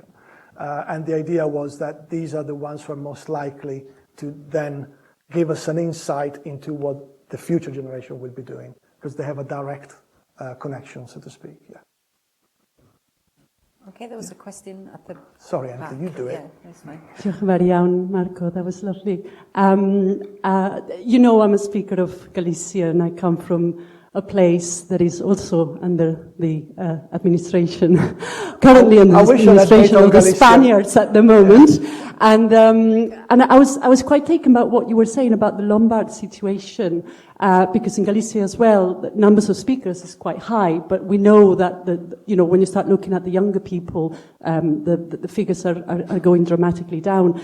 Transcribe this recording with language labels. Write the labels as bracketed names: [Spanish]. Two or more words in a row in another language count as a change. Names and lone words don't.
[English] And the idea was that these are the ones who are most likely to then give us an insight into what the future generation will be doing, because they have a direct connection, so to speak. Yeah. Okay, there was a question at the Sorry, back. Anthony, you do it. Yeah, that's fine. [Welsh] Diolch yn fawr iawn, Marco. [English] That was lovely. You know, I'm a speaker of Galicia, and I come from a place that is also under the administration, currently under the administration of the Spaniards at the moment. Yeah. And I was quite taken about what you were saying about the Lombard situation, because in Galicia as well, the numbers of speakers is quite high, but we know that when you start looking at the younger people, the figures are going dramatically down.